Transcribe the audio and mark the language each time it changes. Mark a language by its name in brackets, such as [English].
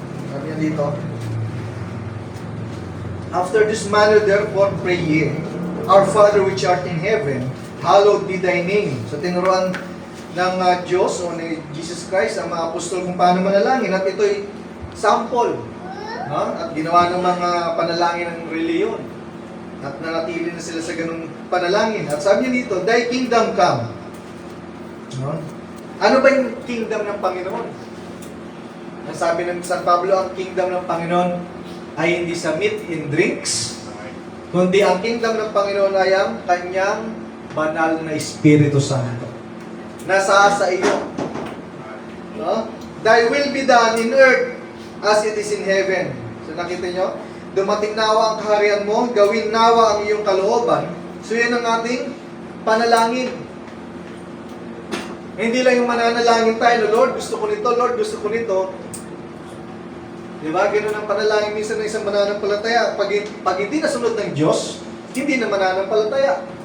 [English] Sabi niya dito, after this manner therefore pray ye, Our Father which art in heaven, hallowed be thy name. [Filipino] So tinuruan ng Diyos o ni Jesus Christ ang mga apostol kung paano manalangin, at ito'y sample. At ginawa ng mga panalangin ng reliyon. At nanatili na sila sa ganung panalangin. At sabi niya dito, thy kingdom come. Ano ba yung kingdom ng Panginoon? Ang sabi ng San Pablo, ang kingdom ng Panginoon ay hindi sa meat and drinks, kundi ang kingdom ng Panginoon ay ang kanyang banal na Espiritu Santo. Nasa sa iyo. [English] Thy will be done in earth as it is in heaven. [Filipino] So nakita nyo? Dumating nawa ang kaharian mo, gawin nawa ang iyong kalooban. So yan ang ating panalangin. Hindi lang yung mananalangin tayo, Lord, gusto ko nito, Lord, gusto ko nito. Diba? Ganun ang panalangin minsan ng isang mananampalataya. Pag hindi nasunod ng Diyos, hindi na mananampalataya.